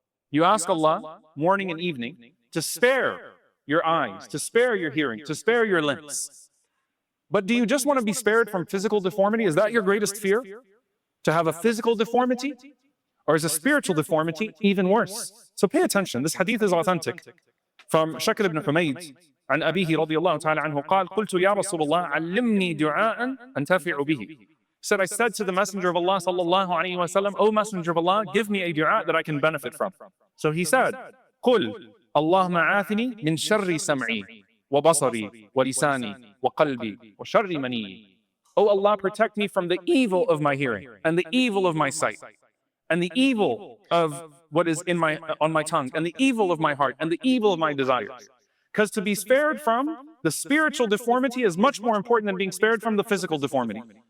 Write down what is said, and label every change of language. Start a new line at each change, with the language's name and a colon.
English: You ask Allah morning and evening to spare your eyes, to spare your hearing, to spare your limbs. But do you just want to be spared from physical deformity? Is that your greatest fear? To have a physical deformity? Or is a spiritual deformity even worse? So pay attention. This hadith is authentic. From Shakir ibn Humayd,
Arabic: عن أبيه رضي الله تعالى عنه قال قلت يا رسول الله علمني دعاء أنتفع به.
English: Said, I said to the Messenger of Allah sallallahu alayhi wa sallam, O Messenger of Allah, give me a dua that I can benefit from. So he said,
Arabic: قل اللهم عافني من شر سمعي وبصري ولساني وقلبي وشر مني.
English: O Allah, protect me from the evil of my hearing and the evil of my sight and the evil of what is on my tongue and the evil of my heart and the evil of my desires. Because to be spared from the spiritual deformity is much more important than being spared from the physical deformity.